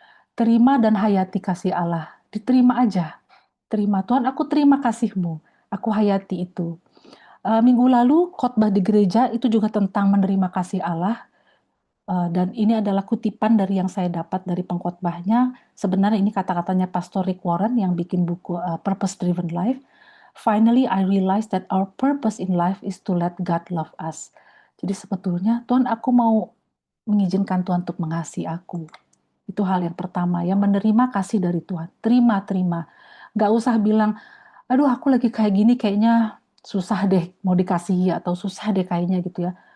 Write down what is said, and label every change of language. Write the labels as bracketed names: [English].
[Indonesian] Terima dan hayati kasih Allah. Diterima aja. Terima, Tuhan, aku terima kasih-Mu. Aku hayati itu. Minggu lalu khotbah di gereja itu juga tentang menerima kasih Allah, dan ini adalah kutipan dari yang saya dapat dari pengkhotbahnya. Sebenarnya ini kata-katanya Pastor Rick Warren yang bikin buku Purpose Driven Life. [English] Finally I realized that our purpose in life is to let God love us. [Indonesian] Jadi sebetulnya, Tuhan, aku mau mengizinkan Tuhan untuk mengasihi aku. Itu hal yang pertama, ya, menerima kasih dari Tuhan. Terima. Gak usah bilang, aduh aku lagi kayak gini kayaknya susah deh mau dikasihi, atau susah deh kayaknya gitu ya.